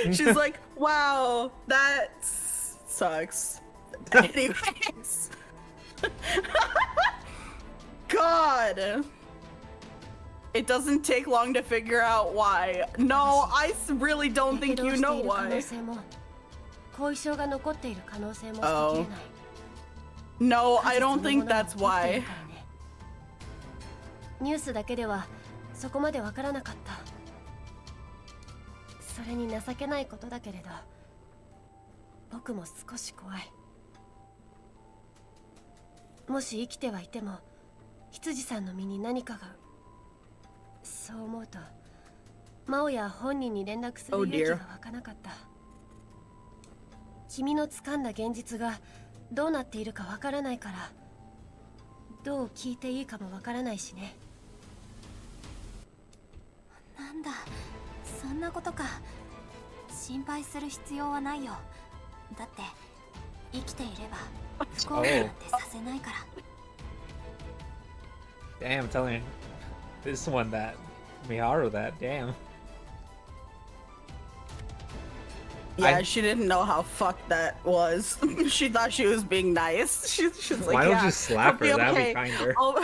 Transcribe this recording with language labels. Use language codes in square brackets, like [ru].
[en] She's like, wow, that sucks. Anyways. God. It doesn't take long to figure out why. No, I really don't think you know why. [ja] 後遺症が残っている可能性も捨てきれない。 [en] No, I don't think that's why. [ja] ニュースだけではそこまでわからなかった。それに情けないことだけれど、僕も少し怖い。もし生きてはいても羊さんの身に何かが。そう思うと真央や本人に連絡する勇気が湧かなかった。君の掴んだ現実がどうなっているかわからないから、どう聞いていいかもわからないしね。なんだ、そんなことか。心配する必要はないよ。だって生きていれば不幸になんてさせないから。 [en] Damn, telling this one that Miharu that. Damn. Yeah, she didn't know how fucked that was. She thought she was being nice. She's like, Why don't yeah, you slap her? it'll be That'd be okay. kinder.